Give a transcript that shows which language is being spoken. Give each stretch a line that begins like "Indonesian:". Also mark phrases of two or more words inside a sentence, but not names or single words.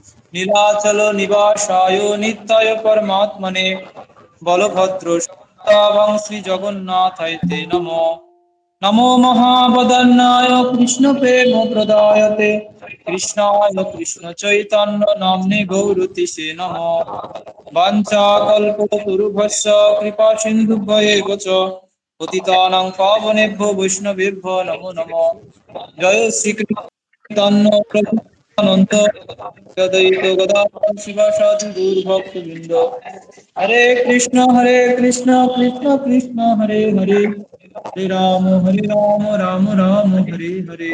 Sanskrit: নীলাচল নিবাসায় নিত্যায় পরমাত্মনে বলভদ্র সুতাবং শ্রী জগন্নাথায় তে নমো। নমো মহাবদন্নায় কৃষ্ণ প্রেম প্রদায়তে কৃষ্ণায় কৃষ্ণ চৈতন্য নাম্নে গৌরতিষে নমো। বাঞ্ছাকল্পতরুভ্যশ্চ কৃপা সিন্ধুভ্যেব চ পতিতানাং পাবনেভ্যো বৈষ্ণবেভ্যো নমো নমঃ। জয় শ্রীকৃষ্ণ চৈতন্য প্রভু নিত্যানন্দ অদ্বৈত গদাধর শিবাসাদি গৌরভক্তবৃন্দ। হরে কৃষ্ণ কৃষ্ণ কৃষ্ণ হরে হরে, হরে রাম রাম রাম হরে হরে।